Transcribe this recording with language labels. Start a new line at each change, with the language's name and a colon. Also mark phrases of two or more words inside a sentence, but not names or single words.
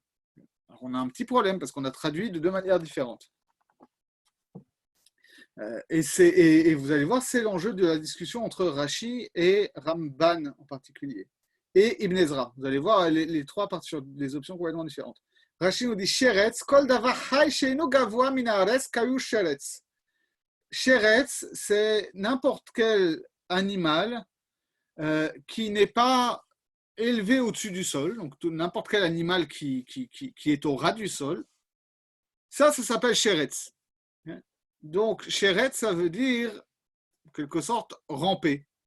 French: Alors, on a un petit problème parce qu'on a traduit de 2 manières différentes. Et vous allez voir, c'est l'enjeu de la discussion entre Rashi et Ramban en particulier, et Ibn Ezra. Vous allez voir, les 3 partent sur des options complètement différentes. Rashi nous dit
Hebrew: שרץ, כל דבר חי שאינו גבוה מן הארץ קיו שרץ.
French: Sheretz, c'est n'importe quel animal qui n'est pas élevé au-dessus du sol, donc n'importe quel animal qui est au ras du sol. Ça s'appelle Sheretz. Donc, Sheretz, ça veut dire, en quelque sorte, ramper.